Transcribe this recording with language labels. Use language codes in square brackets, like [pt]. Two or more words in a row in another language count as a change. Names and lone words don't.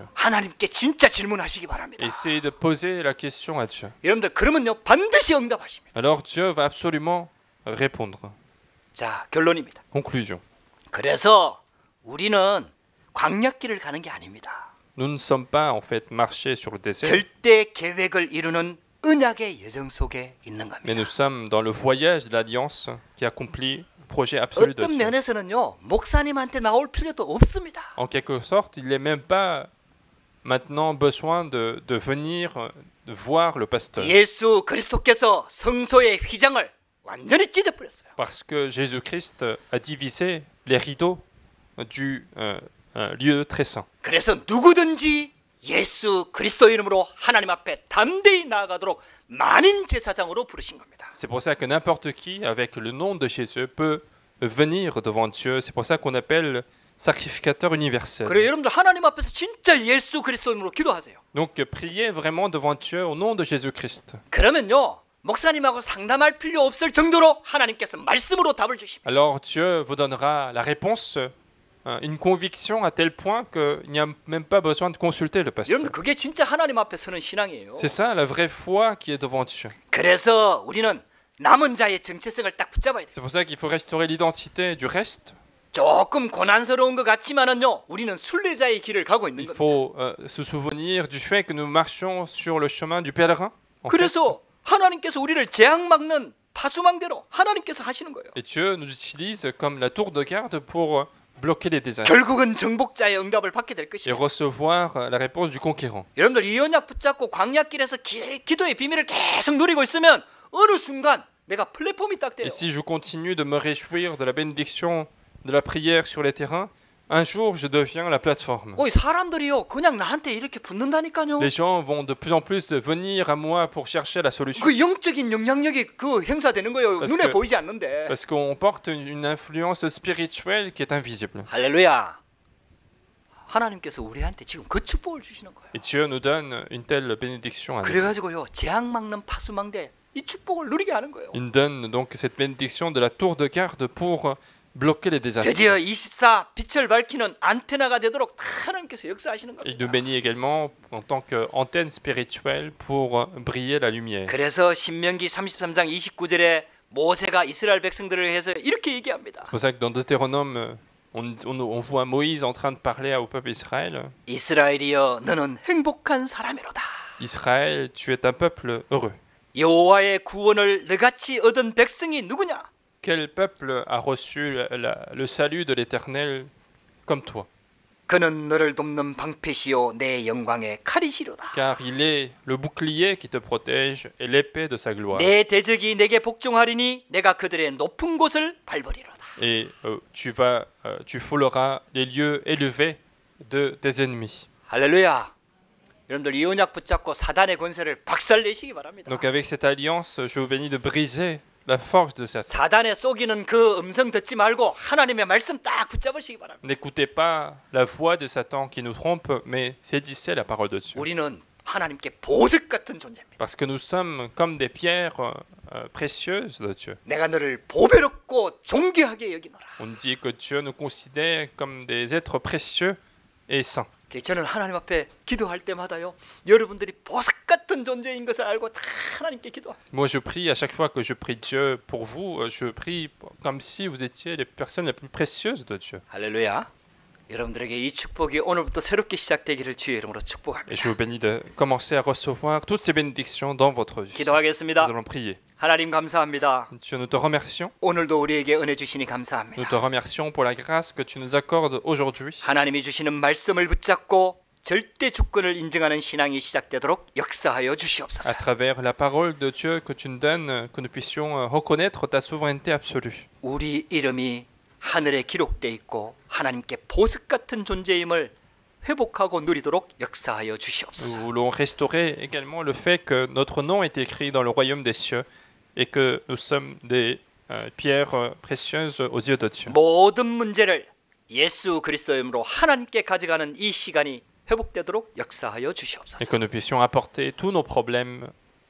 [ko] 하나님께 진짜 질문하시기 바랍니다. [fr] Essayez de poser la question à Dieu. [ko] 여러분들 그러면요 반드시 응답하십니다. [fr] Alors Dieu va absolument répondre. [ko] 자, 결론입니다. [fr] Conclusion. [ko] 그래서 우리는 광야길을 가는 게 아닙니다. [fr] Nous ne sommes pas en fait marchés sur le désert, [ko] 절대 계획을 이루는 언약의 여정 속에 있는 [fr] mais nous [ko] 겁니다. [fr] sommes dans le voyage de l'alliance qui accomplit le projet absolu de [ko] 어떤 [fr] Dieu. [ko] 면에서는요 목사님한테 나올 필요도 없습니다. [fr] En quelque sorte, il n'est même pas maintenant besoin de venir de voir le pasteur. [ko] 예수 그리스도께서 성소의 휘장을 완전히 찢어버렸어요. [fr] Parce que Jésus-Christ a divisé les rideaux du lieu très saint. [ko] 그래서 누구든지 예수 그리스도 이름으로 하나님 앞에 담대히 나아가도록 만인 제사장으로 부르신 겁니다. [fr] C'est pour ça que n'importe qui, avec le nom de Jésus, peut venir devant Dieu. C'est pour ça qu'on appelle sacrificateur universel. [ko] 그래 여러분들 하나님 앞에서 진짜 예수 그리스도 이름으로 기도하세요. [fr] Donc priez vraiment devant Dieu au nom de Jésus-Christ. [ko] 그러면요 목사님하고 상담할 필요 없을 정도로 하나님께서 말씀으로 답을 주십니다. [fr] Alors Dieu vous donnera la réponse, une conviction à tel point qu'il n'y a même pas besoin de consulter le pasteur. [ko] 여러분들 그게 진짜 하나님 앞에 서는 신앙이에요. [fr] C'est ça la vraie foi qui est devant Dieu. [ko] 그래서 우리는 남은 자의 정체성을 딱 붙잡아야 돼요. [fr] C'est pour ça qu'il faut restaurer l'identité du reste. [ko] 조금 고난스러운 것 같지만은요 우리는 순례자의 길을 가고 있는 [fr] Il [ko] 겁니다. [fr] faut se souvenir du fait que nous marchons sur le chemin du pèlerin. en fait. [ko] 그래서 하나님께서 우리를 재앙 막는 파수망대로 하나님께서 하시는 거예요. [fr] Et Dieu nous utilise comme la tour de garde pour bloquer les désastres [ko] 결국은 정복자의 응답을 받게 될 [fr] et [ko] 것입니다. [fr] recevoir la réponse du conquérant. [ko] 여러분들 이 언약 붙잡고 광야길에서 기도의 비밀을 계속 누리고 있으면 어느 순간 내가 플랫폼이 딱 돼요. [fr] Et si je continue de me réjouir de la bénédiction de la prière sur les terrains, un jour je deviens la plateforme. [ko] 이 사람들이요 그냥 나한테 이렇게 붙는다니까요. [fr] Les gens vont de plus en plus venir à moi pour chercher la solution. [ko] 그 영적인 영향력이 그 행사되는 거예요. [fr] Parce [ko] 눈에 [fr] que- [ko] 보이지 않는데. [fr] Parce qu'on porte une influence spirituelle qui est invisible. [ko] 할렐루야. 하나님께서 우리한테 지금 그 축복을 주시는 거예요. [fr] Et Dieu nous donne une telle bénédiction à nous. [ko] 그래가지고요 재앙 막는 파수망대 이 축복을 누리게 하는 거예요. [fr] Il nous donne donc cette bénédiction de la tour de garde pour bloquer les désastres. [ko] 드디어 24 빛을 밝히는 안테나가 되도록 하나님께서 역사하시는 [fr] Il [ko] 겁니다. [fr] nous bénit également en tant qu'antenne spirituelle pour briller la lumière. [ko] 그래서 신명기 33장 29절에 모세가 이스라엘 백성들을 해서 이렇게 얘기합니다. [fr] C'est pour ça que dans Deutéronome, on voit Moïse en train de parler au peuple Israël. [ko] 이스라엘이여 너는 행복한 사람이로다. [fr] Israël, tu es un peuple heureux. [ko] 여호와의 구원을 너같이 얻은 백성이 누구냐? [fr] Quel peuple a reçu le salut de l'Éternel comme toi? [ko] 그는 너를 돕는 방패시요 내 영광의 칼이시로다. [fr] Car il est le bouclier qui te protège et l'épée de sa gloire. [ko] 내 대적이 내게 복종하리니 내가 그들의 높은 곳을 밟으리로다. [fr] Et tu fouleras les lieux élevés de tes ennemis. [ko] 할렐루야. 여러분들 이 언약 붙잡고 사단의 권세를 박살내시기 바랍니다. [fr] Donc avec cette alliance, je vous bénis de briser la force de Satan. [ko] 사단의 속이는 그 음성 듣지 말고 하나님의 말씀 딱 붙잡으시기 바랍니다. [fr] N'écoutez pas la voix de Satan qui nous trompe, mais saisissez la parole de Dieu. [ko] 우리는 하나님께 보석 같은 존재입니다. [fr] Parce que nous sommes comme des pierres précieuses de Dieu. [ko] 내가 너를 보배롭고 존귀하게 여기노라. [fr] On dit que Dieu nous considère comme des êtres précieux et saints. [ko] 저는 하나님 앞에 기도할 때마다요 여러분들이 보석 같은 존재인 것을 알고 다 하나님께 기도합니다. [fr] Moi, je prie à chaque fois que je prie Dieu pour vous, je prie comme si vous étiez les personnes les plus précieuses de Dieu. [ko] 할렐루야. 여러분들에게 이 축복이 오늘부터 새롭게 시작되기를 주의 이름으로 [fr] Et je [ko] 축복합니다. [fr] vous bénis de commencer à recevoir toutes ces bénédictions dans votre vie. Nous [ko] 기도하겠습니다. [fr] allons prier. [ko] 하나님 감사합니다. [fr] Dieu, nous te remercions. [ko] 오늘도 우리에게 은혜 주시니 [fr] Nous [ko] 감사합니다. [fr] te remercions pour la grâce que tu nous accordes aujourd'hui. [ko] 하나님이 주시는 말씀을 붙잡고 절대 주권을 인정하는 신앙이 시작되도록 역사하여 [fr] À [ko] 주시옵소서. [fr] travers la parole de Dieu que tu nous donnes, que nous puissions reconnaître ta souveraineté absolue. [ko] 우리 이름이 하늘에 기록돼 있고 하나님께 보석 같은 존재임을 회복하고 누리도록 역사하여 [fr] Nous [ko] 주시옵소서. [fr] voulons restaurer également le fait que notre nom est écrit dans le royaume des cieux et que nous sommes des pierres précieuses aux yeux de Dieu. [ko] 모든 문제를 예수 그리스도의 이름으로 하나님께 가져가는 이 시간이 회복되도록 역사하여 [fr] Et [ko] 주시옵소서. [fr] que nous puissions apporter tous nos problèmes